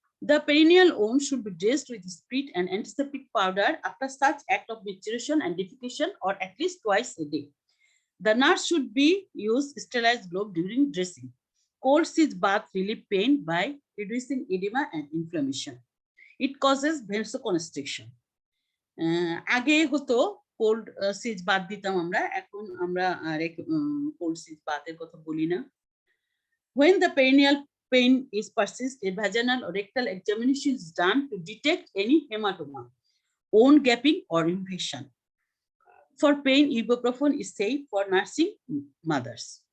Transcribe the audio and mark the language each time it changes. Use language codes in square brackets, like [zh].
[en] The perineal wound should be dressed with spirit and antiseptic powder after such act of maturation and defecation, or at least twice a day. The nurse should use sterilized glove during dressing. Cold siege bath relieve pain by reducing edema and inflammation. It causes vasoconstriction. [bn] আগে হতো cold সিজ bath দিতাম আমরা, এখন আমরা cold সিজ বাথের কথা বলি না। [en] When the perineal pain is persist, a vaginal or rectal examination is done to detect any hematoma, wound gapping or infection. For pain, ibuprofen is safe for nursing mothers.